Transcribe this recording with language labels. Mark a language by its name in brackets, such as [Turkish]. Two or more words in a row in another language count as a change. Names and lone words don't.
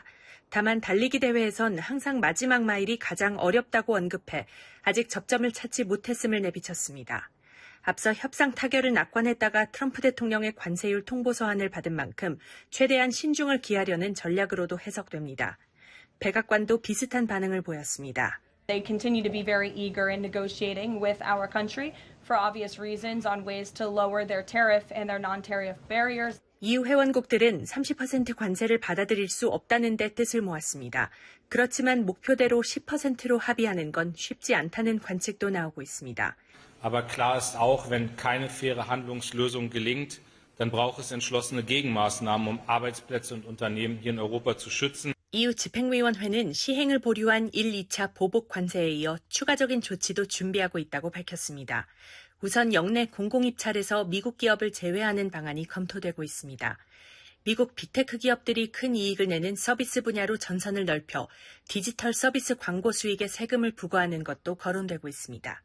[Korean] 다만 달리기 대회에선 항상 마지막 마일이 가장 어렵다고 언급해 아직 접점을 찾지 못했음을 내비쳤습니다. 앞서 협상 타결을 낙관했다가 트럼프 대통령의 관세율 통보서한을 받은 만큼 최대한 신중을 기하려는 전략으로도 해석됩니다. 백악관도 비슷한 반응을 보였습니다. [English] They continue to be very eager in negotiating with our country for obvious reasons on ways to lower their tariff and their non-tariff barriers. [Korean] EU 회원국들은 30% 관세를 받아들일 수 없다는 데 뜻을 모았습니다. 그렇지만 목표대로 10%로 합의하는 건 쉽지 않다는 관측도 나오고 있습니다. [German] Aber klar ist auch, wenn keine faire Handlungslösung gelingt, dann braucht es entschlossene Gegenmaßnahmen, um Arbeitsplätze und Unternehmen hier in Europa zu schützen. [Korean] EU 집행위원회는 시행을 보류한 1, 2차 보복 관세에 이어 추가적인 조치도 준비하고 있다고 밝혔습니다. 우선 역내 공공입찰에서 미국 기업을 제외하는 방안이 검토되고 있습니다. 미국 빅테크 기업들이 큰 이익을 내는 서비스 분야로 전선을 넓혀 디지털 서비스 광고 수익에 세금을 부과하는 것도 거론되고 있습니다.